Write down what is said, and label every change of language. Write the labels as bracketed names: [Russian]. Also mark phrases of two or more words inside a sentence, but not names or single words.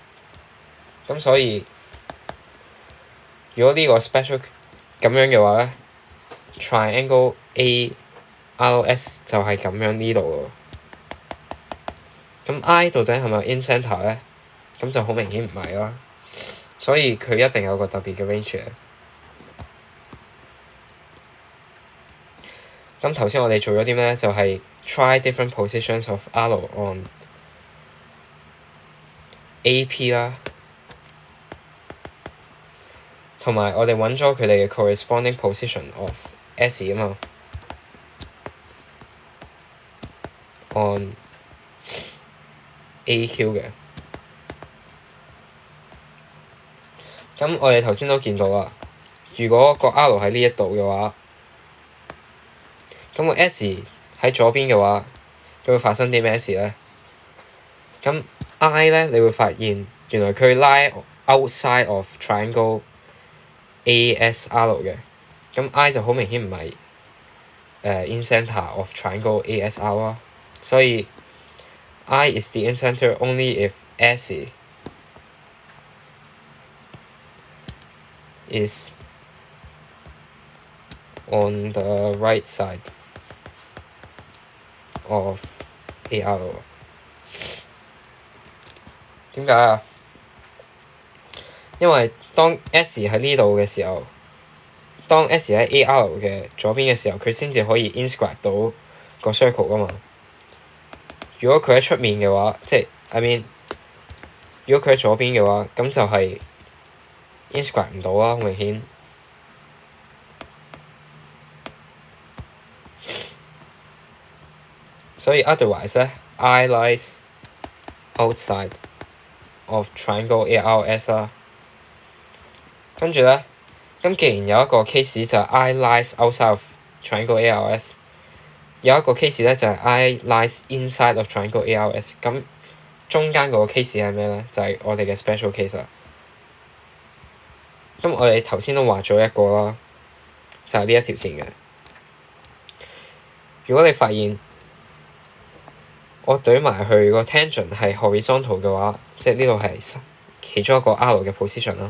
[Cantonese] 咁所以如果呢個 special 咁樣嘅話咧 ， [English] triangle ARS [Cantonese] 就係咁樣呢度咯。咁 I 到底係咪 [English] in centre [Cantonese] 咧？咁就好明顯唔係啦。所以佢一定有個特別嘅 range 嘅。咁頭先我哋做咗啲咩？ [English] 就係 try different positions of R on AP 啦， [Cantonese] 同埋我哋揾咗佢哋嘅 [English] corresponding position of S 啊嘛。on AQ 嘅。 [Cantonese] 咁我哋頭先都見到啦，如果個 R 喺呢一度嘅話，咁個 S 喺左邊嘅話，咁會發生啲咩事咧？咁 I 咧，你會發現原來佢 [English] lie outside of triangle ASR 嘅， [Cantonese] 咁 I 就好明顯唔係 [English] in centre of triangle ASR 啦，所以 I is the in centre only if S is on the right side of AR。 [Cantonese] 點解啊？因為當 S 喺呢度嘅時候，當 S 喺 AR 嘅左邊嘅時候，佢先至可以 inscribe 到個 circle 噶嘛。如果佢喺出面嘅話，即係 [English] I mean， [Cantonese] 如果佢喺左邊嘅話，咁就係 integrate 唔到啦，好明顯。 [English] 所以 otherwise 咧 ，I lies outside of triangle ARS 啦。 [Cantonese] 跟住咧，咁既然有一個 case 就係 [English] I lies outside of triangle ARS， [Cantonese] 有一個 [English] case 咧就係 I lies inside of triangle ARS。 [Cantonese] 咁中間嗰個 case 係咩咧？就係我哋嘅 special case 啦。咁我哋頭先都畫咗一個啦，就係呢一條線嘅。如果你發現我對埋去個 tangent 係 horizontal 嘅話，即係呢度係其中一個 R 嘅 position 啦。